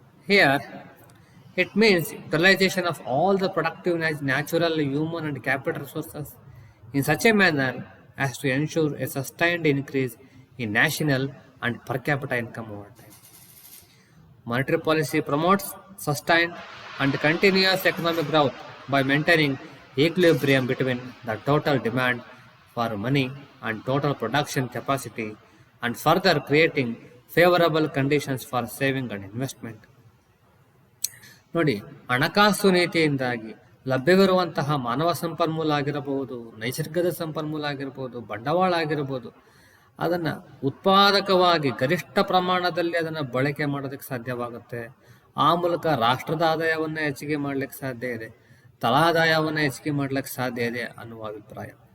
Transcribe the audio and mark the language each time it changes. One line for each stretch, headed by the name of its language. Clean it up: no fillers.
English: Here it means utilization of all the productive natural, human and capital resources in such a manner as to ensure a sustained increase in national and per capita income over time. Monetary policy promotes sustained and continuous economic growth by maintaining equilibrium between the total demand for money and total production capacity, and further creating favorable conditions for saving and investment.
Kannada: ನೋಡಿ, ಹಣಕಾಸು ನೀತಿಯಿಂದಾಗಿ ಲಭ್ಯವಿರುವಂತಹ ಮಾನವ ಸಂಪನ್ಮೂಲ ಆಗಿರಬಹುದು, ನೈಸರ್ಗಿಕ ಸಂಪನ್ಮೂಲ ಆಗಿರ್ಬೋದು, ಬಂಡವಾಳ ಆಗಿರ್ಬೋದು, ಅದನ್ನು ಉತ್ಪಾದಕವಾಗಿ ಗರಿಷ್ಠ ಪ್ರಮಾಣದಲ್ಲಿ ಅದನ್ನು ಬಳಕೆ ಮಾಡೋದಕ್ಕೆ ಸಾಧ್ಯವಾಗುತ್ತೆ. ಆ ಮೂಲಕ ರಾಷ್ಟ್ರದ ಆದಾಯವನ್ನು ಹೆಚ್ಚಿಗೆ ಮಾಡಲಿಕ್ಕೆ ಸಾಧ್ಯ ಇದೆ, ತಲಾದಾಯವನ್ನು ಹೆಚ್ಚಿಗೆ ಮಾಡಲಿಕ್ಕೆ ಸಾಧ್ಯ ಇದೆ ಅನ್ನುವ ಅಭಿಪ್ರಾಯ.